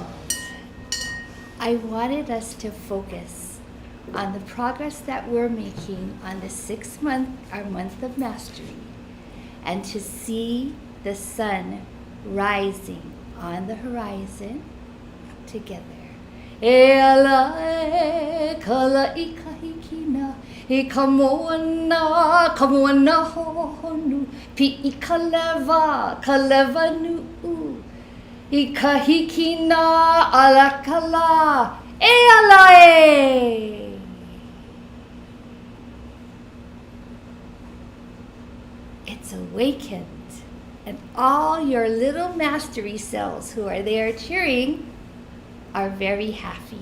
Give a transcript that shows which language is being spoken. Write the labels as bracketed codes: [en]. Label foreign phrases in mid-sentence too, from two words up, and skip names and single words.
[en] I wanted us to focus on the progress that we're making on the our month of mastery, and to see the sun rising on the horizon together. [haw] E ala e kala I kahikina. E ka moana honu, pi I ka leva nu'u. I ka hikina alakala, e ala e. [en] It's awakened, and all your little mastery cells who are there cheering are very happy.